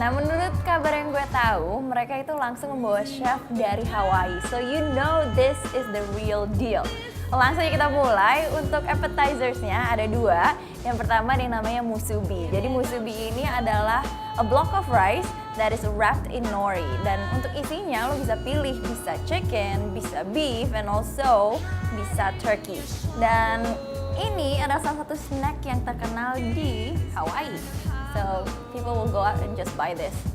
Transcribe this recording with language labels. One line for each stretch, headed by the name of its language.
Indonesian: Nah, menurut kabar yang gue tahu, mereka itu langsung membawa chef dari Hawaii.
English: So you know this is the real deal.
Indonesian: Langsung aja kita mulai. Untuk appetizers-nya ada dua. Yang pertama ada yang namanya musubi. Jadi musubi ini adalah
English: a block of rice that is wrapped in nori.
Indonesian: Dan untuk isinya lo bisa pilih, bisa chicken, bisa beef, and also bisa turkey. Dan ini adalah salah satu snack yang terkenal di Hawaii.
English: So people will go out and just buy this.